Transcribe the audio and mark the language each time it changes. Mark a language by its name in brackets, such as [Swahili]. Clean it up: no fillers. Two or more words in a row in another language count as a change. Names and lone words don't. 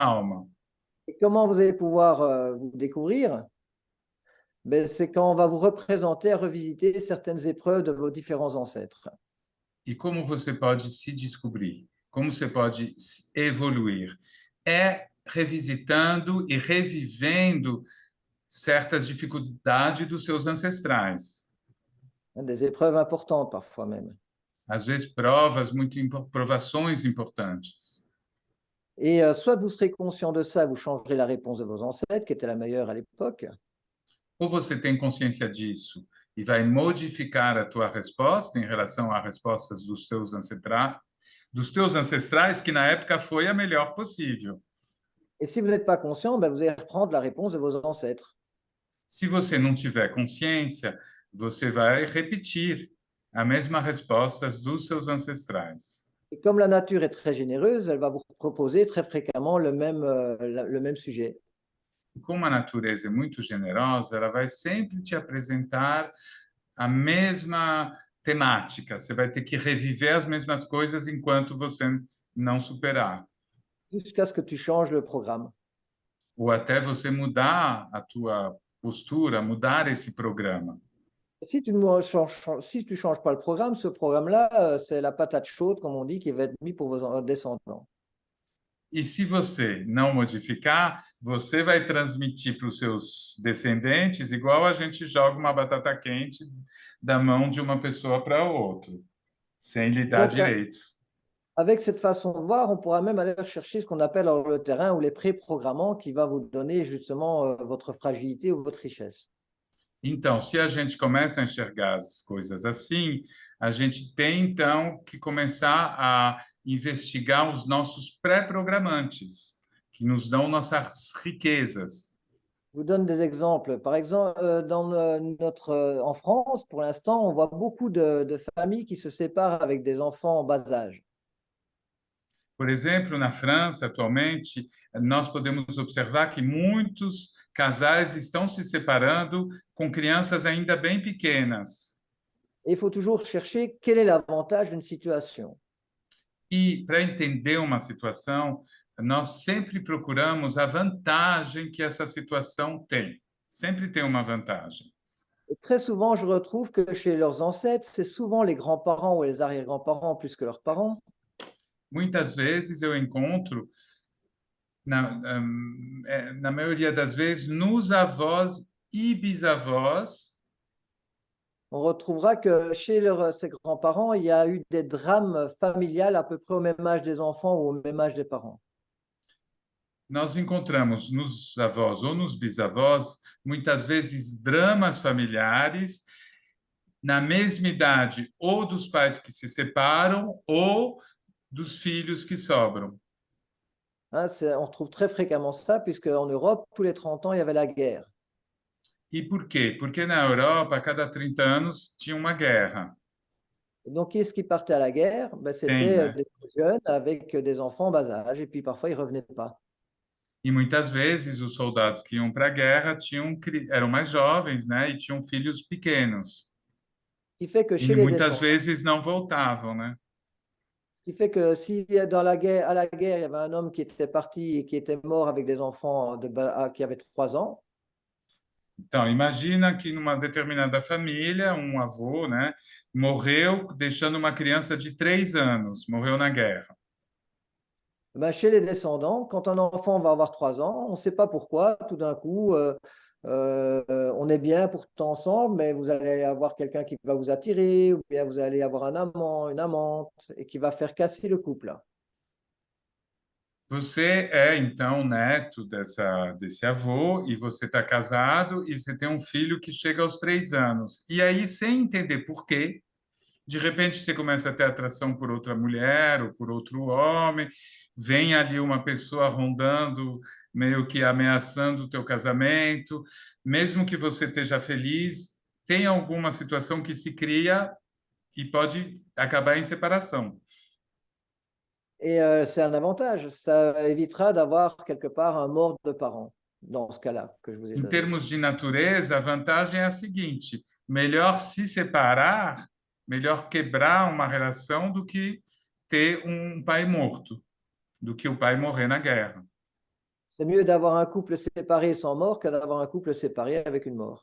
[Portuguese] alma. [French] Et comment vous allez pouvoir vous découvrir? Ben, c'est quand on va vous représenter, revisiter certaines épreuves de vos différents ancêtres. [Portuguese] E como você pode se descobrir? Como você pode evoluir? É revisitando e revivendo certas dificuldades dos seus ancestrais. [French] Hein, des épreuves importantes parfois même. [Portuguese] Às vezes, provas, provações importantes. [French] Et soit vous serez conscient de ça, vous changerez la réponse de vos ancêtres, qui était la meilleure à l'époque, [Portuguese] Ou você tem consciência disso e vai modificar a tua resposta em relação às respostas dos teus ancestrais, que na época foi a melhor possível. [French] et si vous n'êtes pas conscient, ben, vous allez reprendre la réponse de vos ancêtres. [Portuguese] Se você não tiver consciência, você vai repetir a mesma resposta dos seus ancestrais. [French] Et comme la nature est très généreuse, elle va vous proposer très fréquemment le même sujet. [Portuguese] E como a natureza é muito generosa, ela vai sempre te apresentar a mesma temática. Você vai ter que reviver as mesmas coisas enquanto você não superar. [French] Jusqu'à ce que tu changes le programme. [Portuguese] Ou até você mudar a tua postura, mudar esse programa. [French] Si tu ne si tu changes pas le programme, ce programme-là, c'est la patate chaude, comme on dit, qui va être mis pour vos descendants. [Portuguese] E se você não modificar, você vai transmitir para os seus descendentes igual a gente joga uma batata quente da mão de uma pessoa para outra, sem lhe dar [French] Donc, [Portuguese] direito. [French] avec cette façon de voir, on pourra même aller chercher ce qu'on appelle alors le terrain ou les pré-programmants qui va vous donner justement votre fragilité ou votre richesse. [Portuguese] Então, se a gente começa a enxergar as coisas assim, a gente tem então que começar a investigar os nossos pré-programantes, que nos dão nossas riquezas. [French] Je vous donne des exemples. Par exemple, en France, pour l'instant, on voit beaucoup de familles qui se séparent avec des enfants en bas âge. [Portuguese] Por exemplo, na França, atualmente, nós podemos observar que muitos casais estão se separando com crianças ainda bem pequenas. [French] Et il faut toujours chercher quel est l'avantage d'une situation. [Portuguese] E, para entender uma situação, nós sempre procuramos a vantagem que essa situação tem. Sempre tem uma vantagem. [French] Et très souvent, je retrouve que chez leurs ancêtres, c'est souvent les grands-parents ou les arrière-grands-parents plus que leurs parents [Portuguese] Muitas vezes eu encontro, na maioria das vezes, nos avós e bisavós. [French] on retrouvera que chez ces grands-parents, il y a eu des drames familiales à peu près au même âge des enfants ou au même âge des parents. [Portuguese] Nós encontramos nos avós ou nos bisavós, muitas vezes, dramas familiares na mesma idade, ou dos pais que se separam, ou dos filhos que sobram. [French] Hein, on retrouve très fréquemment ça, puisqu'en Europe, tous les 30 ans, il y avait la guerre. [Portuguese] E por quê? Porque na Europa, a cada 30 anos, tinha uma guerra. [French] Et donc, qui est-ce qui partait à la guerre? Ben, [Portuguese] Tem, [French] c'était [Portuguese] né? [French] des jeunes avec des enfants en bas âge, et puis parfois, ils ne revenaient pas. [Portuguese] E muitas vezes os soldados que iam para a guerra eram mais jovens, né? E tinham filhos pequenos. [French] Ce qui fait que [Portuguese] E [French] chez les [Portuguese] muitas [French] descendants, [Portuguese] vezes não voltavam, né? [French] ce qui fait que si dans la guerre, à la guerre, il y avait un homme qui était parti et qui était mort avec des enfants qui avaient 3 ans, [Portuguese] Então, imagina que numa determinada família, um avô, né, morreu deixando uma criança de 3 anos, morreu na guerra. [French] ben, chez les descendants, quand un enfant va avoir 3 ans, on ne sait pas pourquoi, tout d'un coup, on est bien pourtant ensemble, mais vous allez avoir quelqu'un qui va vous attirer, ou bien vous allez avoir un amant, une amante, et qui va faire casser le couple. [Portuguese] Você é, então, neto desse avô e você está casado e você tem um filho que chega aos 3 anos. E aí, sem entender por quê, de repente você começa a ter atração por outra mulher ou por outro homem, vem ali uma pessoa rondando, meio que ameaçando o teu casamento, mesmo que você esteja feliz, tem alguma situação que se cria e pode acabar em separação. [French] Et c'est un avantage, ça évitera d'avoir quelque part un mort de parents, dans ce cas-là que je vous ai [Portuguese] Em [French] donné. [Portuguese] termos de natureza, a vantagem é a seguinte: melhor se separar, melhor quebrar uma relação do que ter um pai morto, do que o pai morrer na guerra. [French] C'est mieux d'avoir un couple séparé sans mort que d'avoir un couple séparé avec une mort.